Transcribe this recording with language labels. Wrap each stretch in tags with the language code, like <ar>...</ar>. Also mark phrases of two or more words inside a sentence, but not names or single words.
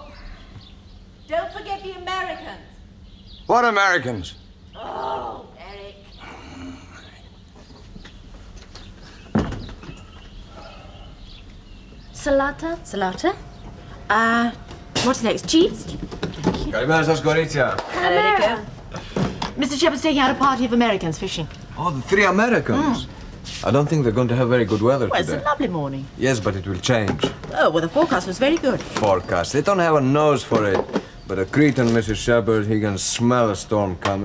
<en>Don't forget the Americans. What Americans? Oh, Eric.</en> <el>Salata? Salata?</el> <en>What's next? Cheese?</en> <el>Καλημέρα σας, κορίτσια.</el> <en>Hello, Mr. Shepard's taking out a party of Americans fishing. Oh, the 3 Americans. I don't think they're going to have very good weather Well, it's today. a lovely morning. Yes, but it will change. Oh, well, the forecast was very good. Forecast. They don't have a nose for it. But a Cretan, Mrs. Shepard, he can smell a storm coming.</en>